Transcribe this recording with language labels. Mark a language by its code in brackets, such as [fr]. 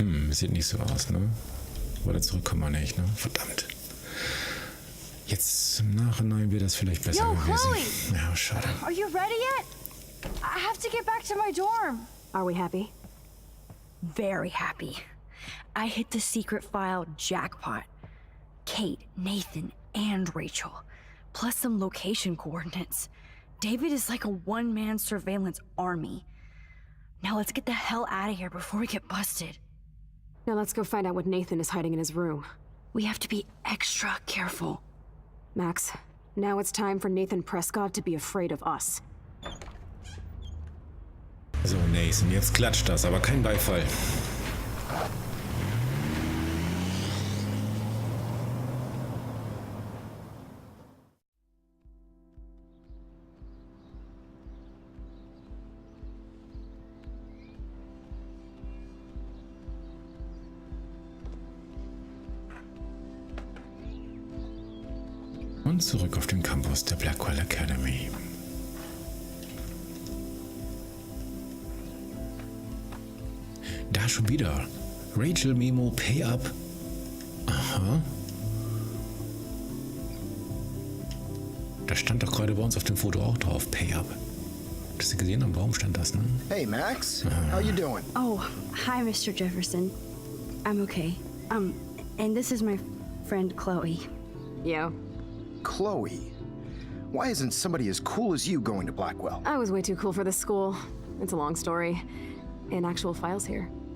[de] Sieht nicht so aus, ne? Weiter zurück können wir nicht, ne? Verdammt. Jetzt im Nachhinein wäre das vielleicht besser gewesen. Chloe! Ja, schade. [en] Are you ready yet? I have to get back to my dorm. Are we happy? Very happy. I hit the secret file jackpot. Kate, Nathan, and Rachel. Plus some location coordinates. David is like a one-man surveillance army. Now let's get the hell out of here before we get busted. Now let's go find out what Nathan is hiding in his room. We have to be extra careful. Max, now it's time for Nathan Prescott to be afraid of us. [de] So, Nathan, jetzt klatscht das, aber kein Beifall. Und zurück auf den Campus der Blackwell Academy. Da schon wieder. Rachel Memo [en] Pay Up. [de] Aha. Das stand doch gerade bei uns auf dem Foto auch drauf. [en] Pay Up. [de] Hast du gesehen, am Baum stand das, ne? [en] Hey, Max. How you doing? Oh, hi, Mr. Jefferson. I'm okay. And this is my friend Chloe. Yeah. Chloe. Why isn't somebody as cool as you going to Blackwell? I was way too cool for this school. It's a long story. In actual files here.